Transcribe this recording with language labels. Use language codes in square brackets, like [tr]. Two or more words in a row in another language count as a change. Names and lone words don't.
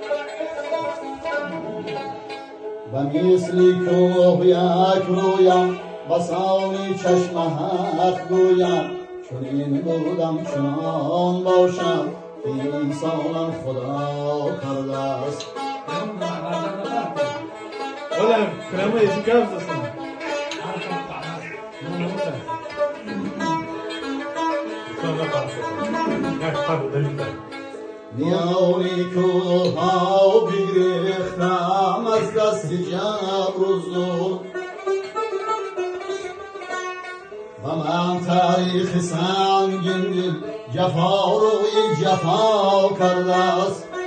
[fa] به مثلی کوه یک رویم بسان چشم حق گویم، چنین بودم چنان باشم که انسانم خدا کرده است. [es] Hola, queremos decir que vamos a hacer. [fa] میانی کوه ها بگریختم از دست جبر و زور، و من تاریخ سنگین دل جفا روی جفا کرده است.